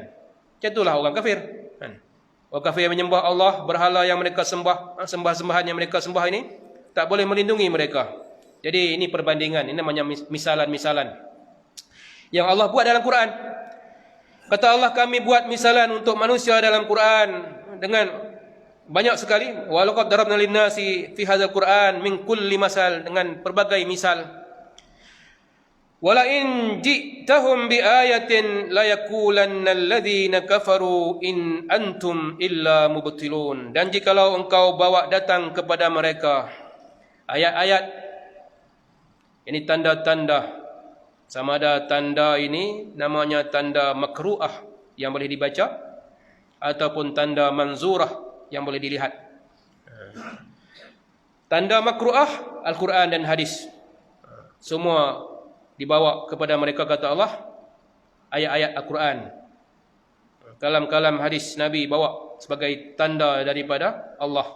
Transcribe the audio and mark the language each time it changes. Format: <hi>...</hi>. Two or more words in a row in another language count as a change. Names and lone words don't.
<ms>Macam itulah orang kafir. Orang kafir yang menyembah Allah, berhala yang mereka sembah, sembah-sembahan yang mereka sembah ini, tak boleh melindungi mereka. Jadi ini perbandingan, ini namanya misalan-misalan yang Allah buat dalam Quran. Kata Allah, kami buat misalan untuk manusia dalam Quran dengan banyak sekali.</ms> <ar>ولقد ضربنا للناس في هذا القرآن من كل مثل,</ar> <ms>dengan berbagai misal.</ms> <ar>ولئن جئتهم بآية ليقولن الذين كفروا إن أنتم إلا مبطلون.</ar> <ms>Dan jikalau engkau bawa datang kepada mereka ayat-ayat, ini tanda-tanda, sama ada tanda ini namanya tanda makru'ah yang boleh dibaca, ataupun tanda manzurah yang boleh dilihat. Tanda makru'ah, Al-Quran dan hadis, semua dibawa kepada mereka, kata Allah, ayat-ayat Al-Quran. Kalam-kalam hadis Nabi bawa sebagai tanda daripada Allah.</ms>